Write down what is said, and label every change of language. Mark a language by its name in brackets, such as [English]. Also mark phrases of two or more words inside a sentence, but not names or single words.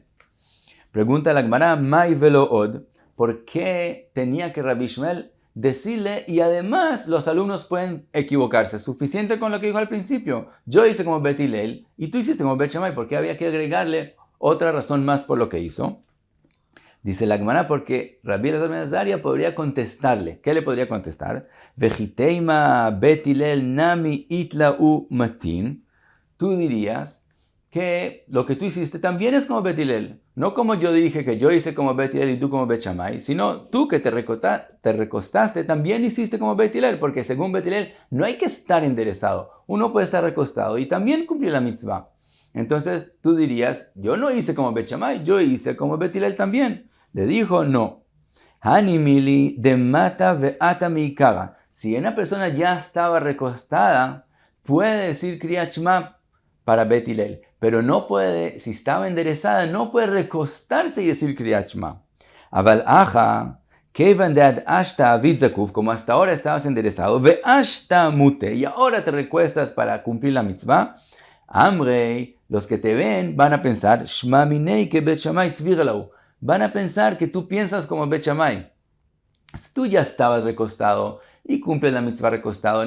[Spanish] Pregunta la Gemara, [Aramaic] מאי ועוד, [Spanish] ¿por qué tenía que Rabbi Shmuel decirle y además los alumnos pueden equivocarse? Suficiente con lo que dijo al principio. Yo hice como Bet Hillel y tú hiciste como Bet Shammai, ¿por qué había que agregarle otra razón más por lo que hizo? Dice la Gemara porque Rabbi Elazar ben Azariah podría contestarle. ¿Qué le podría contestar? [Aramaic] ואי תימא בית הלל נמי אית להו מטין. [Spanish] Tú dirías que lo que tú hiciste también es como Bet Hillel. No como yo dije que yo hice como Bet Hillel y tú como Bet Shammai, sino tú que te recostaste también hiciste como Bet Hillel, porque según Bet Hillel no hay que estar enderezado. Uno puede estar recostado y también cumplir la mitzvah. Entonces tú dirías, yo no hice como Bet Shammai, yo hice como Bet Hillel también. Le dijo, no. [Aramaic] הני מילי דמטה והשתא מיקרא. [Spanish] Si una persona ya estaba recostada, puede decir Kriyat Shema para Bet Hillel, pero no puede, si estaba enderezada, no puede recostarse y decir Kriyat Shema. [Aramaic] אבל הכא כיון דעד השתא עביד זקוף, [Spanish] como hasta ahora estabas enderezado, [Aramaic] והשתא מוטה, [Spanish] y ahora te recuestas para cumplir la mitzvah. Amrei, los que te ven van a pensar, [Aramaic] שמע מינה [Spanish] que Bet Shammai [Aramaic] סבירא להו. [Spanish] Van a pensar que tú piensas como Bet Shammai. Tú ya estabas recostado y cumples la mitzvah recostado.